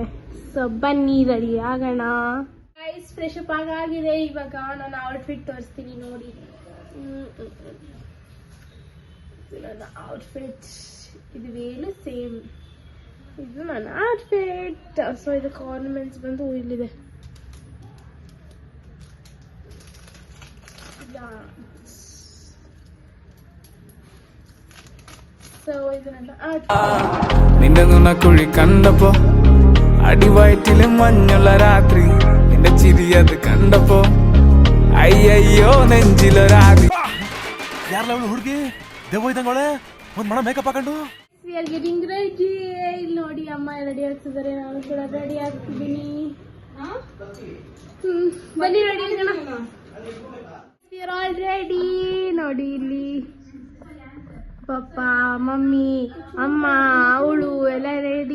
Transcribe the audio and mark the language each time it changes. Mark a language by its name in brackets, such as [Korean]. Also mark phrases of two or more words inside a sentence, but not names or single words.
[Kannada] ಸೊ ಬನ್ನಿ ರೆಡಿ ಆಗೋಣ. ಗೈಸ್ [English] fresh up [Kannada] ಆಗಿದೆ. ಇವಾಗ ನಾನು ಔಟ್ಫಿಟ್ ತೋರಿಸ್ತೀನಿ ನೋಡಿ. ನನ್ನ ಔಟ್ಫಿಟ್ ಇದು ವೇಲು ಸೇಮ್, ಇದು ನನ್ನ ಔಟ್ಫಿಟ್. ಸೊ ಇದಕ್ಕೆ ಆರ್ನಮೆಂಟ್ಸ್ ಬಂದು ಇಲ್ಲಿದೆ. [Malayalam] നിന്റെ കുഴി കണ്ടപ്പോ അടിവയറ്റില് മഞ്ഞുള്ള രാത്രി, നിന്റെ ചിരിയത് കണ്ടപ്പോ അയ്യോ നെഞ്ചിലൊരാതി. [Kannada] ಹುಡುಗಿ ದೇವ ಇದ್ದಂಗೋಳೆ ಒಂದ್ ಮಣ ಮೇಕಪ್ ಹಾಕೊಂಡು ರೆಡಿ. ಇಲ್ಲಿ ನೋಡಿ ಅಮ್ಮ ರೆಡಿ ಆಗ್ತಿದ್ದಾರೆ, ನಾನು ಕೂಡ ರೆಡಿ ಆಗ್ತಿದ್ದೀನಿ. ಬನ್ನಿ ರೆಡಿ ಆಗೋಣ. [English] all ready. [Kannada] ನೋಡಿ ಇಲ್ಲಿ ಪಪ್ಪ, ಮಮ್ಮಿ, ಅಮ್ಮ, ಅವಳು ಎಲ್ಲ ರೆಡಿ.